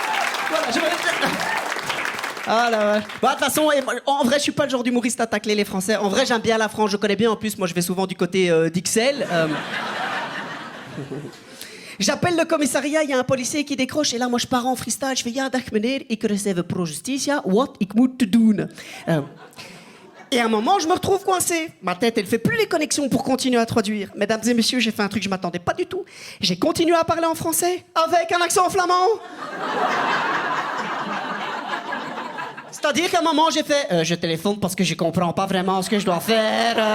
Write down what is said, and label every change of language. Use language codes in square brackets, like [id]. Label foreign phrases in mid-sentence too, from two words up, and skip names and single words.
[fr] Voilà, je veux... Ah la vache. Bah, de toute façon, en vrai, je suis pas le genre d'humoriste à tacler les Français. En vrai, j'aime bien la France, je connais bien. En plus, moi, je vais souvent du côté d'Ixelles. J'appelle le commissariat, il y a un policier qui décroche. Et là, moi, je pars en freestyle. Je fais, [nl] ja, dag meneer, ik receive [la] pro justitia. [nl] Wat ik moet doen? [fr] Et à un moment, je me retrouve coincé. Ma tête, elle fait plus les connexions pour continuer à traduire. Mesdames et messieurs, j'ai fait un truc que je m'attendais pas du tout. J'ai continué à parler en français avec un accent flamand. C'est-à-dire qu'à un moment, j'ai fait je téléphone parce que je comprends pas vraiment ce que je dois faire.